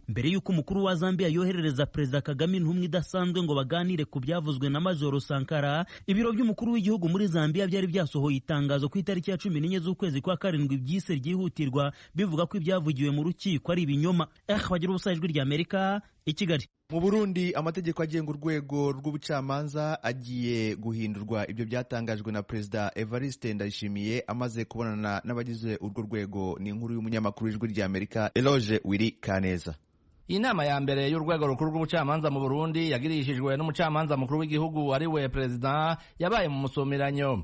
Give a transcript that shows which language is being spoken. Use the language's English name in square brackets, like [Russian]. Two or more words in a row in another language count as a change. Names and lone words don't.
[Kinyarwanda] Mbere y'uko umukuru wa Zambia yoherereza Perezida Kagame intumwa idasanzwe ngo baganire ku byavuzwe na Majoro Sankara, ibiro by'umukuru w'igihugu muri Zambia byari byasohoye itangazo ku itariki ya 14 z'ukwezi kwa karindwi byise ryihutirwa, bivuga ko ibyavugiwe mu rukiko ari ibinyoma. Bagira ubusa ijwi rya Amerika i Kigali. Mu Burundi amategeko agenga urwego rw'ubucamanza agiye guhindurwa. Ibyo byatangajwe na Perezida Evariste Ndayishimiye amaze kubonana n'abagize urwo rwego. Ni inkuru y'umunyamakuru w'ijwi rya Amerika Eloge Wiri Kaneza. Inama ya mbere y'urwego rukuru rw'ubucamanza mu Burundi yagirishijwe n'umucamanza mukuru w'igihugu ari we Perezida yabaye mu musomeranyo.